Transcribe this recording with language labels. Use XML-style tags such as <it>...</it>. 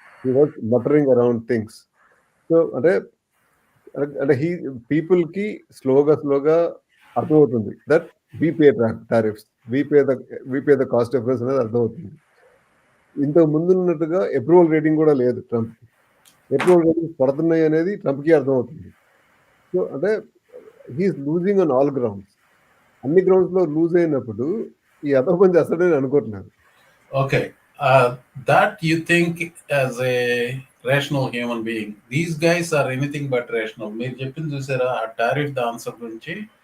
<en>He was muttering around things. So అంటే he people</en> <te>కి స్లోగా అర్థమవుతుంది</te> <en>that we pay tariffs, we pay the cost difference</en> <te>అనేది అర్థమవుతుంది. ఇంతకు ముందు ఉన్నట్టుగా అప్రూవల్ రేటింగ్ కూడా లేదు ట్రంప్. అప్రూవల్ రేటింగ్స్ పడుతున్నాయి అనేది ట్రంప్ కి అర్థమవుతుంది. సో అంటే</te> <en>He is losing on all grounds.</en> <te>అన్ని గ్రౌండ్స్ లో లూజ్ అయినప్పుడు ఈ అర్థం పని చేస్తాడని అనుకుంటున్నాను.</te> <en>Okay, that you think as a rational human being, these guys are anything but rational.</en> <te>మీరు చెప్పింది చూసారా ఆ టారిఫ్ ద ఆన్సర్ గురించి?</te>